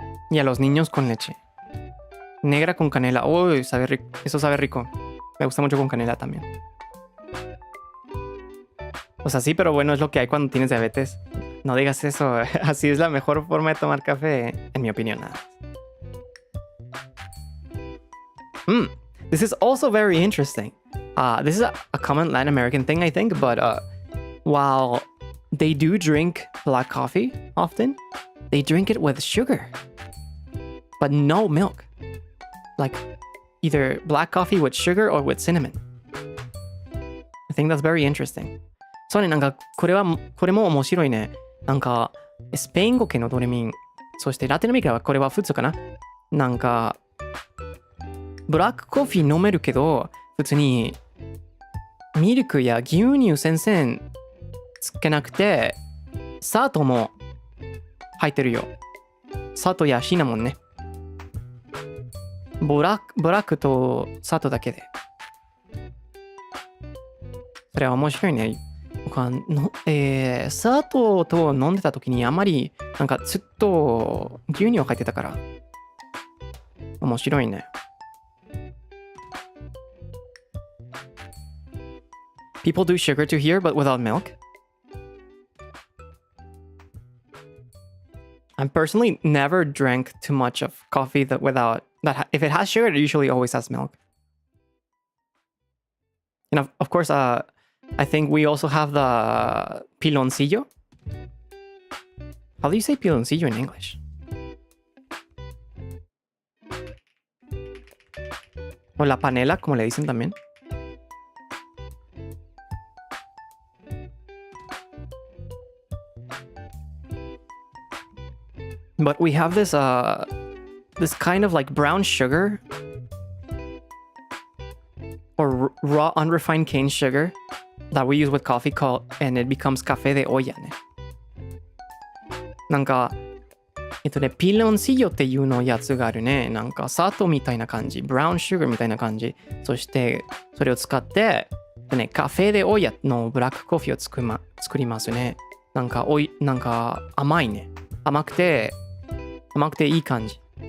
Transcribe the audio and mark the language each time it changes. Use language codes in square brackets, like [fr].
[es] Y a los niños con leche. Negra con canela. Uy, sabe rico. Eso sabe rico. Me gusta mucho con canela también. O sea, sí, pero bueno, es lo que hay cuando tienes diabetes. No digas eso. Así es la mejor forma de tomar café, en mi opinión. Nada. [en] This is also very interesting. This is a common Latin American thing, I think, but while they do drink black coffee often, they drink it with sugar, but no milk. Like either black coffee with sugar or with cinnamon. I think that's very interesting. [ja] そうね、なんかこれも面白いね。なんかスペイン語系のドレミン、そしてラテンアメリカはこれは普通かな。なんかブラックコーヒー飲めるけど、普通にミルクや牛乳全然つけなくて、砂糖も入ってるよ。砂糖やシナモンね。ブラックと砂糖だけで。それは面白いね。僕は砂糖と飲んでた時にあまりなんかずっと牛乳を入ってたから面白いね。 [en] People do sugar to here but without milk. I personally never drank too much of coffee that without that. If it has sugar, it usually always has milk. And of course, I think we also have the piloncillo. How do you say piloncillo in English? [es] O la panela, como le dicen también. [en] But we have this this kind of like brown sugar or raw unrefined cane sugar that we use with coffee and it becomes café de olla ね。 [ja] なんかピロンシーヨっていうのやつがあるね。なんか砂糖みたいな感じ、ブラウンシュガーみたいな感じ。そしてそれを使ってカフェでオヤのブラックコーヒーを作りますね。なんか甘いね。甘くていい感じ。